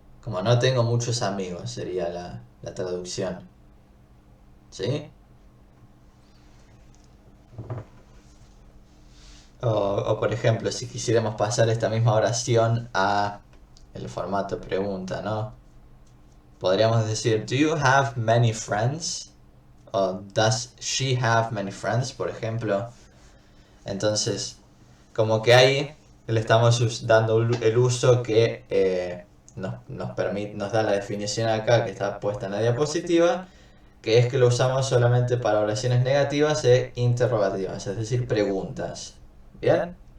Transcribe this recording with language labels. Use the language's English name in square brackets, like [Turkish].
[Spanish] Como no tengo muchos amigos, sería la traducción. ¿Sí? O por ejemplo, si quisiéramos pasar esta misma oración a el formato pregunta, ¿no? Podríamos decir, [English] do you have many friends? O does she have many friends, [Spanish] por ejemplo. Entonces, como que ahí le estamos dando el uso que nos da la definición acá, que está puesta en la diapositiva, que es que lo usamos solamente para oraciones negativas e interrogativas, es decir, preguntas. ¿Bien?